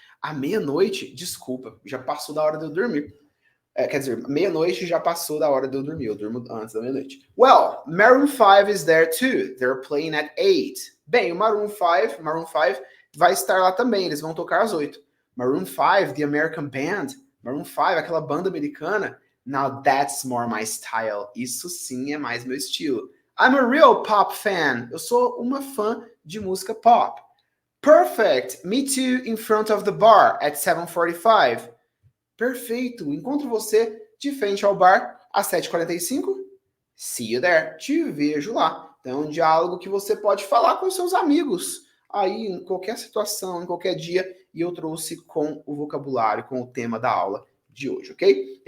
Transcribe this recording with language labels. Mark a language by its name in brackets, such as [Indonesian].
[Portuguese] À meia-noite? Desculpa, já passou da hora de eu dormir. Quer dizer, meia-noite já passou da hora de eu dormir. Eu durmo antes da meia-noite. [English] Well, Maroon 5 is there too. They're playing at 8. [Portuguese] Bem, o Maroon 5 vai estar lá também. Eles vão tocar às 8. [English] Maroon 5, the American band. [Portuguese] Maroon 5, aquela banda americana. [English] Now that's more my style. [Portuguese] Isso sim é mais meu estilo. [English] I'm a real pop fan. [Portuguese] Eu sou uma fã de música pop. [English] Perfect. Me too in front of the bar at 7:45. [Portuguese] Perfeito. Encontro você de frente ao bar às 7h45. [English] See you there. [Portuguese] Te vejo lá. Então é um diálogo que você pode falar com seus amigos aí em qualquer situação, em qualquer dia. E eu trouxe com o vocabulário, com o tema da aula de hoje, ok?